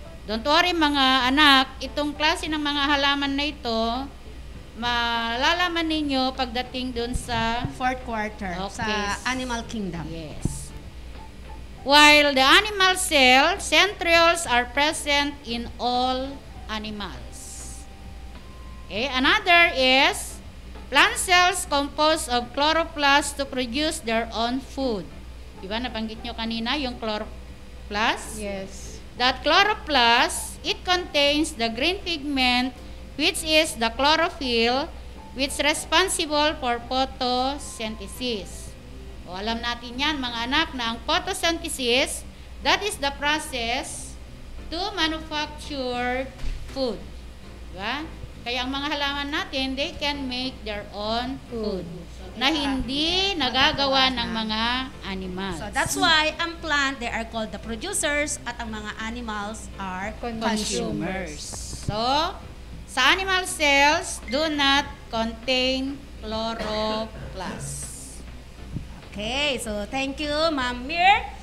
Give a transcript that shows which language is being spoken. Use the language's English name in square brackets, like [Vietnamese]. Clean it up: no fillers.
[Filipino] Don't worry mga anak, itong klase ng mga halaman na ito, malalaman ninyo pagdating dun sa [English] fourth quarter sa Yes. animal kingdom. Yes. While the animal cell, centrioles are present in all animals. Okay, another is plant cells composed of chloroplasts to produce their own food. [Filipino] Diba, nabanggit nyo kanina yung chloroplast? [English] Yes. That chloroplast, it contains the green pigment, which is the chlorophyll, which is responsible for photosynthesis. [Filipino] O, alam natin yan, mga anak, na ang photosynthesis, [English] that is the process to manufacture food. [Filipino] Diba? Kaya ang mga halaman natin, [English] they can make their own food [Filipino] na hindi nagagawa ng mga animals. [English] So that's why ang plant, they are called the producers at ang mga animals are consumers. So, sa animal cells do not contain chloroplasts. Okay, so thank you, Ma'am Mir.